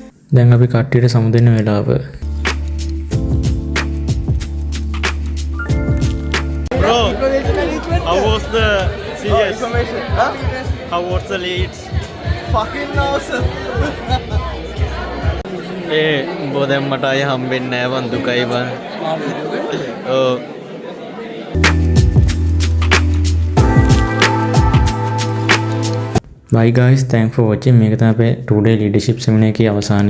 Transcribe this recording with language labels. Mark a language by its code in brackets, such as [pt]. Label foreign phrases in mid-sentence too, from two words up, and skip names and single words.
[si] දැන් අපි කට්ටියට සමුදෙන්න වෙලාව. [en] Bro, how was the CS? How was the leads? Fucking awesome. [si] උඹ දැන් මට අය හම්බෙන්නේ නෑ වන් දුකයි බං. ඔව්. [en] Bye guys, thanks for watching. [si] මේක තමයි අපේ [en] 2 day leadership seminar [si] එකේ අවසානයේ